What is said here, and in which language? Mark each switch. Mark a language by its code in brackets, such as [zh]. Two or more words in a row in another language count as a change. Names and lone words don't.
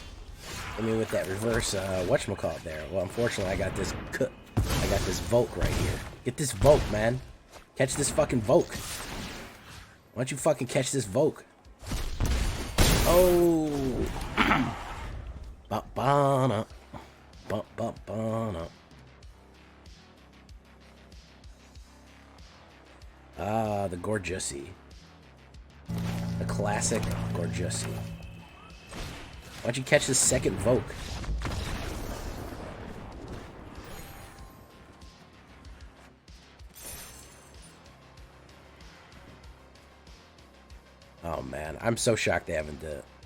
[en] Hit me with that reverse, whatchamacallit there. Well, unfortunately, I got this Voke right here. Get this Voke, man. Catch this fucking Voke. Why don't you fucking catch this Voke? Oh. Ba-ba-na. Ba-ba-ba-na. Ah, the Gorgussy. The classic Gorgussy. Why don't you catch this second Voke? Oh man, I'm so shocked they haven't done it.